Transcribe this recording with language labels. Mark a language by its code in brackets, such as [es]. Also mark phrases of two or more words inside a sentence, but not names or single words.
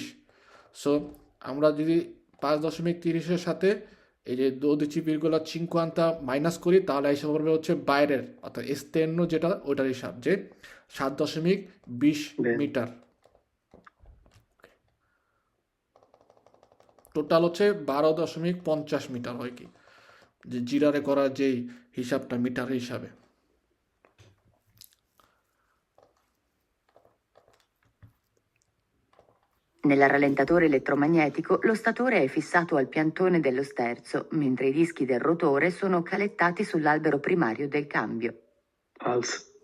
[bn] সো আমরা যদি 5.30-এর সাথে এই যে 12,50 মাইনাস করি তাহলে হিসাব করবে হচ্ছে বাইরের, অর্থাৎ এস্তেন্ন যেটা ওটার হিসাব, যে 7.20 মিটার। টোটাল হচ্ছে 12.50 মিটার হয় কি, যে জিরারে করার যেই হিসাবটা মিটার হিসাবে। [it] Nel rallentatore elettromagnetico lo statore è fissato al piantone dello sterzo, mentre i dischi del rotore sono calettati sull'albero primario del cambio. Falso.